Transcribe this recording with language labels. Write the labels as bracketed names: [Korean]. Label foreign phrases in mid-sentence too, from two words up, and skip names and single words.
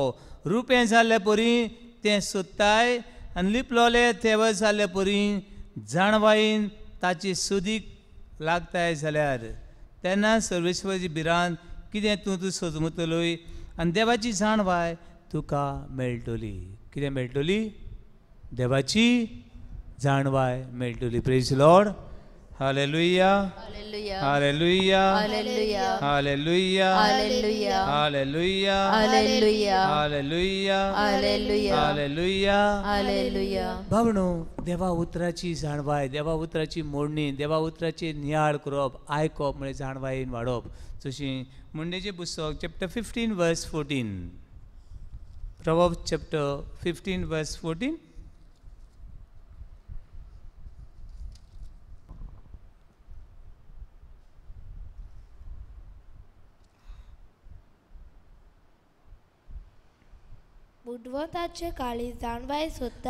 [Konkani] रुपें जाल्ले परी तें सोदताय आनी लिपलोले तेवय जाल्ले परी जाणवायेन ताची सोदीक लागताय जाल्यार तेन्ना सर्वेश्वराची भिरांत कितें तूं सोदमतलोय आनी देवाची जाणवाय तुका मेळटली. कितें मेळटली? देवाची जाणवाय मेळटली. [English] Praise Lord. [Konkani] हालेलुया हालेलुया हालेलुया हालेलुया हालेलुया हालेलुया हालेलुया हालेलुया हालेलुया हालेलुया हालेलुया हालेलुया. भावनो देवा उतराची जाणवाय देवा उतराची मोडणी देवा उतराची नियाळ करप आयकप म्हणजे जाणवायेन वाडप. जशी म्हणणेचें पुस्तक [English] chapter 15 verse 14. Proverbs chapter 15 verse 14. [Konkani] बुडवंताचे काळी जाणवाय सोदता.